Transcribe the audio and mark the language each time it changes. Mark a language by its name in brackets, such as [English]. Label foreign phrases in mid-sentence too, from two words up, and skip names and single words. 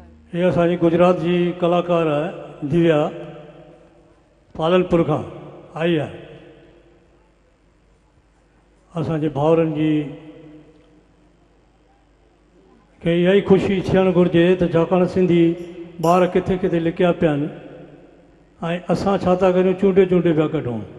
[Sindhi] ये असांजी गुजरात जी कलाकार है दिव्या पालनपुर खां आई है। असांजे भाउरनि जी खे इहा ई ख़ुशी थियणु घुरिजे त छाकाणि सिंधी ॿार किथे किथे लिकिया पिया आहिनि ऐं असां छा था करियूं चूंडे चूंडे पिया कढूं।